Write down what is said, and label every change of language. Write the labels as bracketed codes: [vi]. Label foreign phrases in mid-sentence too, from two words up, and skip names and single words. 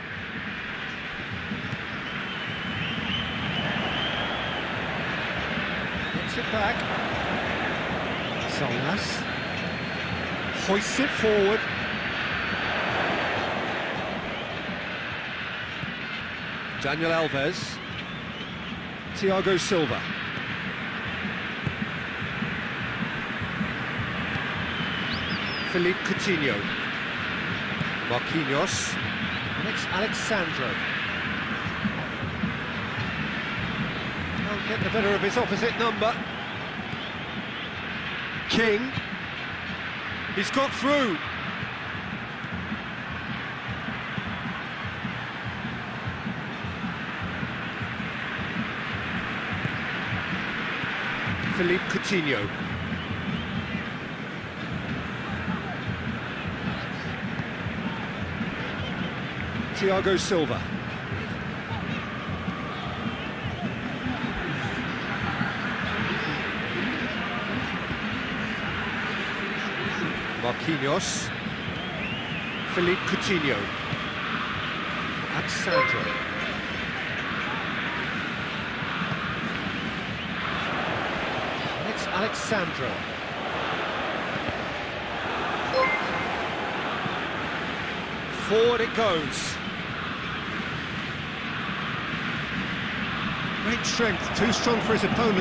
[en] Gets it back. Salas. Hoists it forward. Daniel Alves. Thiago Silva. Philippe Coutinho. Marquinhos. And it's Alexandro. Can't get the better of his opposite number. King. He's got through. Philippe Coutinho. Thiago Silva. Marquinhos. Philippe Coutinho. Alexandro. And it's Alexandro. Forward it goes. Great strength, too strong for his opponent.